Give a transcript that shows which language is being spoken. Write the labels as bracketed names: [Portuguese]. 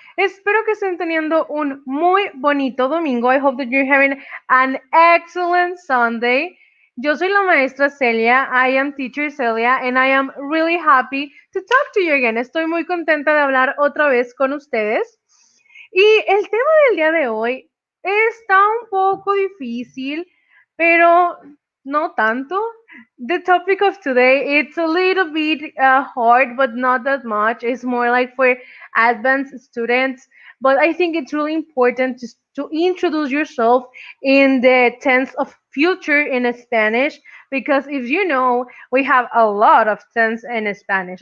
[Spanish] Espero que estén teniendo un muy bonito domingo. [English] I hope that you're having an excellent Sunday. [Spanish] Yo soy la maestra Celia. [English] I am teacher Celia, and I am really happy to talk to you again. [Spanish] Estoy muy contenta de hablar otra vez con ustedes. Y el tema del día de hoy está un poco difícil, pero no tanto. [English] The topic of today, it's a little bit hard, but not that much. It's more like for advanced students. But I think it's really important to introduce yourself in the tense of future in Spanish, because if you know, we have a lot of tense in Spanish.